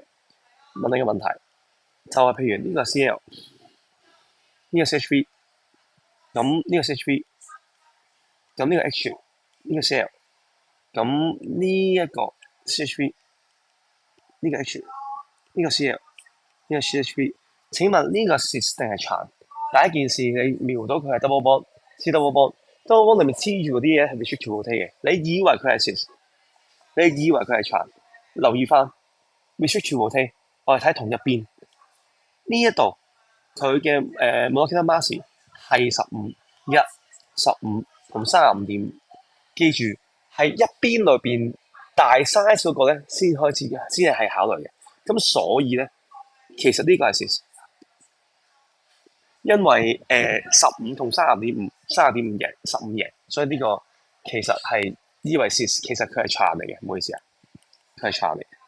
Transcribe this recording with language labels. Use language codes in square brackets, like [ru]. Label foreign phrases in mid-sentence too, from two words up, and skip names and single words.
[yue] 問你個問題，就係譬如呢個 Cl，呢個 CH3，咁呢個 CH3，咁呢個 H，呢個 Cl。咁呢一個 CH3，呢個 H，呢個 Cl，呢個 CH3，請問呢個 cis 定係 trans？第一件事你瞄到佢係 [en] double bond， C double bond， double bond [yue] 裏面黐住嗰啲嘢係 [en] restrict to rotate [yue] 嘅，你以為佢係 cis，你以為佢係 trans？留意翻 [en] restrict to rotate， [yue] 我哋睇同一邊呢一度佢嘅 [en] molecular mass [yue] 係15同35.5，記住。係一邊裏邊大 size 嗰個咧，先開始嘅，先係考慮嘅。咁所以咧，其實呢個係 cis，因為15同30.5贏15贏，所以呢個其實係以為 cis，其實佢係 trans 嚟嘅，唔好意思啊，佢係 trans 嚟嘅。